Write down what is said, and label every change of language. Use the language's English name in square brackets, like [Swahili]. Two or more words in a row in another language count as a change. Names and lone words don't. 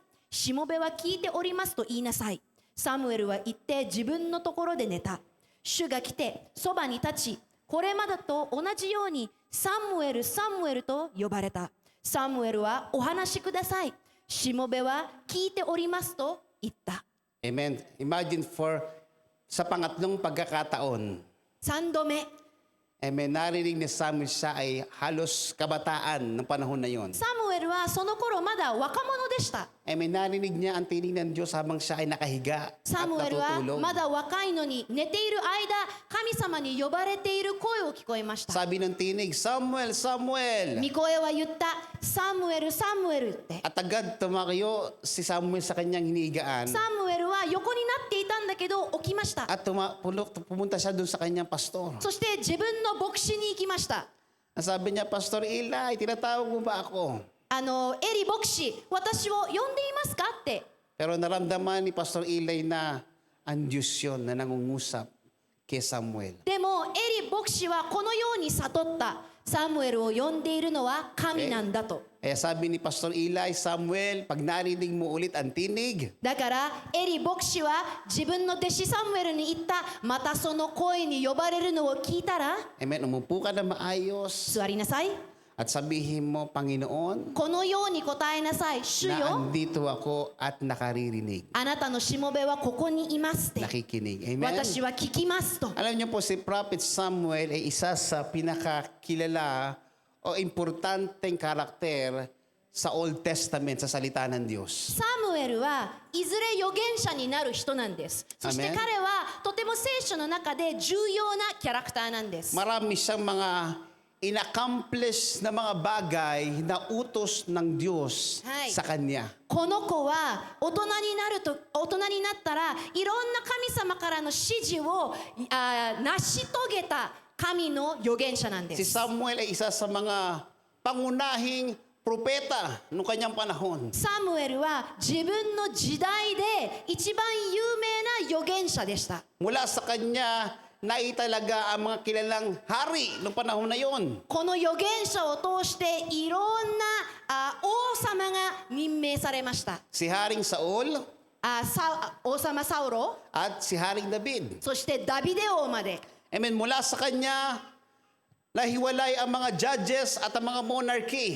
[Japanese] しもべは聞いておりますと言いなさい。サムエルは行って自分のところで寝た。主が来てそばに立ち、これまでと同じようにサムエル、サムエルと呼ばれた。サムエルはお話しください。しもべは聞いておりますと言った。 [Filipino] Amen. Imagine sa pangatlong pagkakataon, [Japanese] 3 度目。 [Filipino] amen, narinig ni Samuel siya ay halos kabataan ng panahon na yon. [Japanese] サムエルはその頃まだ若者でした。 [Filipino] Amen, narinig niya ang tinig ng Diyos habang siya ay nakahiga at [Japanese] サムエルは [Filipino] natutulog. [Japanese] まだ若いのに寝ている間、神様に呼ばれている声を聞こえました。 [Filipino] Sabi ng tinig, Samuel, Samuel! [Japanese] 御声は言った。サムエル、サムエルって。 [Filipino] At agad tumayo si Samuel sa kanyang hinigaan [Japanese] サムエルは横になっていたんだけど起きました。 [Filipino] at pumunta siya doon sa kanyang pastor. [Japanese] そして自分の牧師に行きました。 [Filipino] Ang sabi niya, Pastor Eli, tinatawag mo ba ako? [Japanese] エリ牧師、私を呼んでいますかって。 [Filipino] Pero naramdaman ni Pastor Eli na ang Diyos yun na nangungusap kay Samuel. [Japanese] でもエリ牧師はこのように悟った。サムエルを呼んでいるのは神なんだと。 [Filipino] Kaya sabi ni Pastor Eli, Samuel, pag narinig mo ulit ang tinig, [Japanese] だからエリ牧師は自分の弟子サムエルに言った。またその声に呼ばれるのを聞いたら、 [Filipino] amen, umupo ka na maayos [Japanese] 座りなさい。 [Filipino] at sabihin mo, Panginoon, [Japanese] このように答えなさい。主 [Filipino] na [Japanese] よ、 [Filipino] andito ako at nakaririnig. [Japanese] あなたのしもべはここにいますって。 [Filipino] Nakikinig. Amen? [Japanese] 私は聞きますと。 [Filipino] Alam niyo po, si Prophet Samuel ay isa sa pinakakilala o importanteng karakter sa [English] Old Testament, [Filipino] sa salita ng Diyos. [Japanese] サムエルはいずれ預言者になる人なんです。そして [Filipino] Amen. [Japanese] 彼はとても聖書の中で重要なキャラクターなんです。 [Filipino] Marami siyang mga inaccomplish na mga bagay na utos ng Diyos Hi. sa kanya. [Japanese] この子は大人になったらいろんな神様からの指示を成し遂げた神の預言者なんで [Filipino] Si [Japanese] す。 [Filipino] Samuel ay isa sa mga pangunahing propeta noong kanyang panahon. [Japanese] サムエルは自分の時代で一番有名な預言者でした。 [Filipino] Mula sa kanya, naitalaga ang mga kilalang hari noong panahon na yon. [Japanese] この預言者を通していろんな王様が任命されました。 [Filipino] Si Haring Saul [Japanese] 王様サウロ、 [Filipino] at si Haring David. [Japanese] そしてダビデ王まで。 [Filipino] Amen. Mula sa kanya, nahiwalay ang mga judges at ang mga monarchy.